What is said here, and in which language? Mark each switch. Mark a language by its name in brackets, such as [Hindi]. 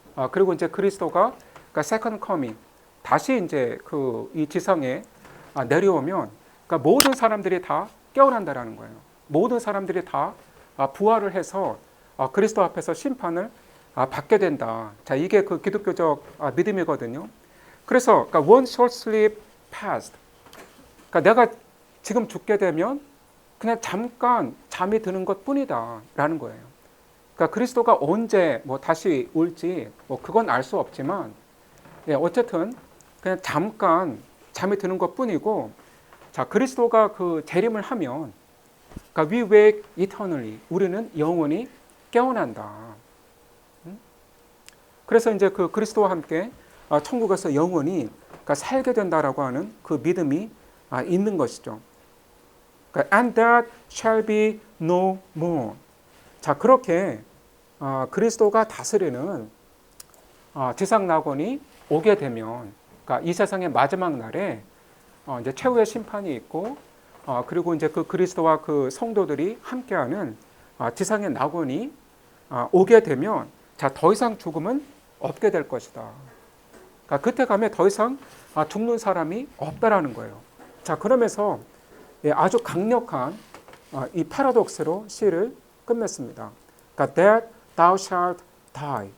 [Korean] 그리고 이제 그리스도가 [English] second coming [Korean] 다시 이제 이 지상에 내려오면 모든 사람들이 다 깨어난다라는 거예요. 모든 사람들이 다 부활을 해서 그리스도 앞에서 심판을 받게 된다. 자, 이게 그 기독교적 믿음이거든요. 그래서 [English] one short sleep past. [Korean] 그러니까 내가 지금 죽게 되면 그냥 잠깐 잠이 드는 것뿐이다라는 거예요. 그러니까 그리스도가 언제 뭐 다시 올지 뭐 그건 알 수 없지만, 어쨌든 그냥 잠깐 잠이 드는 것뿐이고, 자, 그리스도가 그 재림을 하면, 그러니까 [English] we wake eternally, [Korean] 우리는 영원히 깨어난다. 그래서 이제 그 그리스도와 함께 천국에서 영원히 살게 된다라고 하는 그 믿음이 있는 것이죠. [English] And that shall be no more. [Korean] 자, 그렇게 그리스도가 다스리는 지상 낙원이 오게 되면, 그러니까 이 세상의 마지막 날에 이제 최후의 심판이 있고, 그리고 이제 그 그리스도와 그 성도들이 함께하는 지상의 낙원이 오게 되면, 자, 더 이상 죽음은 없게 될 것이다. 그러니까 그때 가면 더 이상 죽는 사람이 없다라는 거예요. 자, 그러면서 아주 강력한 이 패러독스로 시를 끝맺습니다. 그러니까 [English] that thou shalt die.